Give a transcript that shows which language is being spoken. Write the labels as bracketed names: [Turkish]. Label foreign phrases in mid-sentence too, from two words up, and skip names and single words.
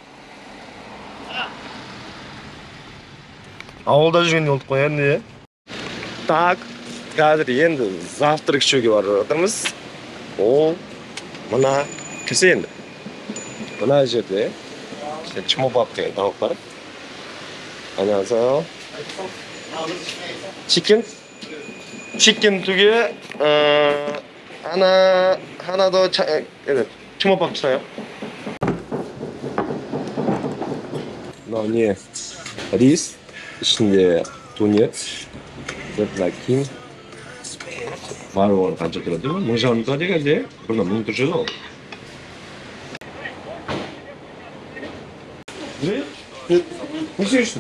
[Kazakh] Ауылда жүргенде олдық қой енді. Так, қазір енді завтрак ішуге барып жатырмыз. Ол мына кірсе енді. Мына жерде чмобаб деген тауық бар. [Korean] 안녕하세요. 치킨 2개, 하나 더 чмобаб 주세요. [Kazakh] не рис, ішінде тунец, закинь. Бар оған қанша тұрады? 1000 тұрады қазір, бұрында 1000 тұрады ол. Не істейсің?